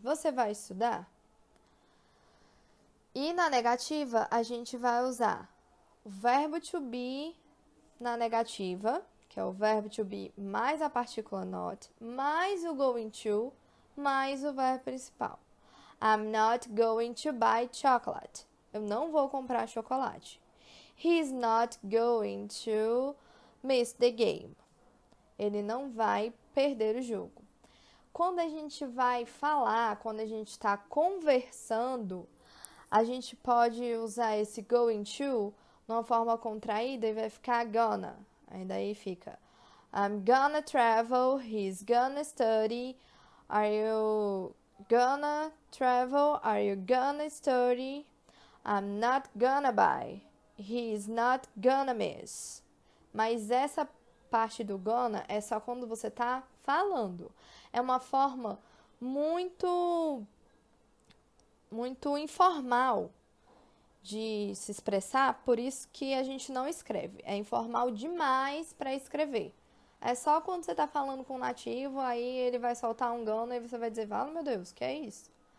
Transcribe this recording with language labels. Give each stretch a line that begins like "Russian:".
Portuguese: Você vai estudar? E na negativa, a gente vai usar o verbo to be na negativa, que é o verbo to be mais a partícula not, mais o going to, mais o verbo principal.
English: I'm not going to buy chocolate.
Portuguese: Eu não vou comprar chocolate.
English: He's not going to miss the game.
Portuguese: Ele não vai perder o jogo. Quando a gente vai falar, quando a gente está conversando, a gente pode usar esse going to numa forma contraída e vai ficar gonna. Aí daí fica
English: I'm gonna travel, he's gonna study, are you gonna travel, are you gonna study, I'm not gonna buy, he's not gonna miss.
Portuguese: Mas essa parte do gonna é só quando você tá falando. É uma forma muito informal de se expressar, por isso que a gente não escreve. É informal demais para escrever. É só quando você tá falando com um nativo, aí ele vai soltar um gonna e você vai dizer, fala, meu Deus, que é isso?